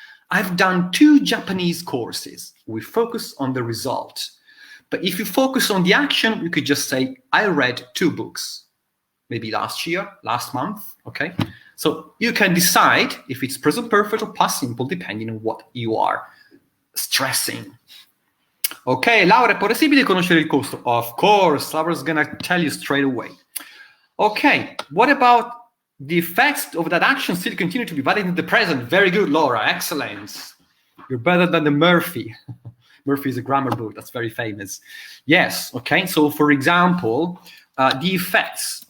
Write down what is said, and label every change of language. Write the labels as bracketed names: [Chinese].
[English] I've done 2 Japanese courses. We focus on the result. But if you focus on the action, you could just say, I read 2 books. Maybe last year, last month, okay? So you can decide if it's present perfect or past simple, depending on what you are stressing. [Italian] Ok, Laura, è possibile conoscere il costo? [English] Of course, Laura's gonna tell you straight away. Okay, what about the effects of that action still continue to be valid in the present? Very good, Laura, excellent. You're better than the Murphy. Murphy is a grammar book that's very famous. Yes, okay. So for example, the effects.